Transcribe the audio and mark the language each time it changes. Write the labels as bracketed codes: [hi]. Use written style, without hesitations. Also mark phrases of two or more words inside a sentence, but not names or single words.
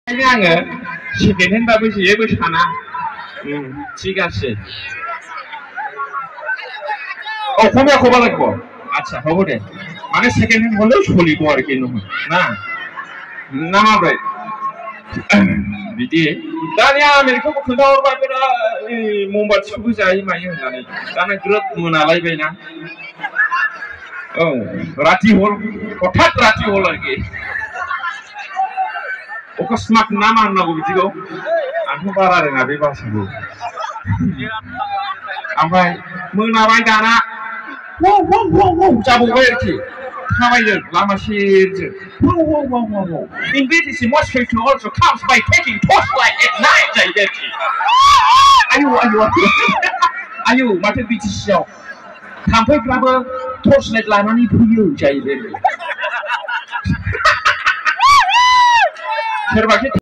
[brx] आङो सेकेन्ड हेन्डबाबो जेबो साना [as] ঠিক আছে অসমীয়া ক'ব লাগিব আচ্ছা হ'ব দে মানে সেকেন্ড হ্যান্ড হলেও চলিব আর কি নহয় না না [brx] মাब्रै बिदि दानिया आमेरिकाखौ खोन्थाहरबाय बिरा ममबाथिखौबो जायो मायो होननानै दाना ग्रोब मोनालायबायना औ राति हल हठाৎ राति हल आरोखि अकस्मात ना मा होननांगौ बिदिखौ आंथ' बारा रोङा बे भाषाखौ ओमफ्राय मोनाबाय दाना जाबावबाय आरोखि थाबायदों लामा सेरजों In BTC, [en] most people also comes by taking torchlight at night [brx] जाहैबाय आरोखि आयु माथो BTCआव थाम्फैफ्राबो torchlight लानानै फैयो जाहैबाय सोरबा